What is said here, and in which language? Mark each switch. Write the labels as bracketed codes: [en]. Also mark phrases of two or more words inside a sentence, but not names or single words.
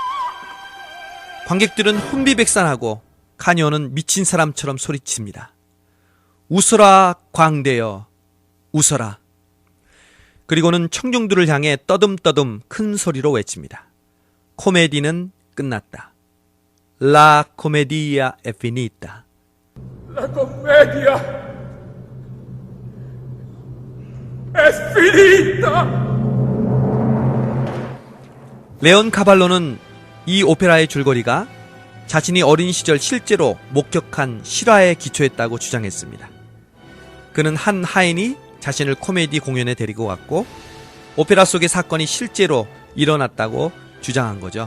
[ko] 관객들은 혼비백산하고 카니오는 미친 사람처럼 소리칩니다. 웃어라 광대여, 웃어라. 그리고는 청중들을 향해 떠듬떠듬 큰 소리로 외칩니다. 코미디는 끝났다. [it] La commedia è finita. La commedia è finita. [ko] 레온 카발로는 이 오페라의 줄거리가 자신이 어린 시절 실제로 목격한 실화에 기초했다고 주장했습니다. 그는 한 하인이 자신을 코미디 공연에 데리고 갔고 오페라 속의 사건이 실제로 일어났다고 주장한 거죠.